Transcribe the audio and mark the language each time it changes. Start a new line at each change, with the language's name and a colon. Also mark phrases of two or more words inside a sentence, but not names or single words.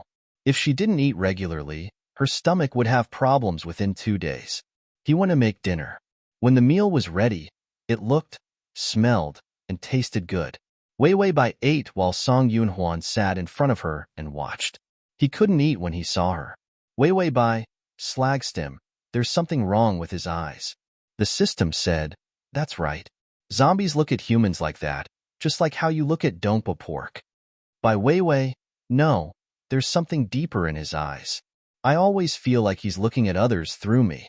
English: If she didn't eat regularly, her stomach would have problems within 2 days. He went to make dinner. When the meal was ready, it looked, smelled, and tasted good. Wei Bai ate while Song Yunhuan sat in front of her and watched. He couldn't eat when he saw her. Wei Bai slagged him. There's something wrong with his eyes. The system said, that's right. Zombies look at humans like that, just like how you look at Dongpo pork. By Wei, no, there's something deeper in his eyes. I always feel like he's looking at others through me.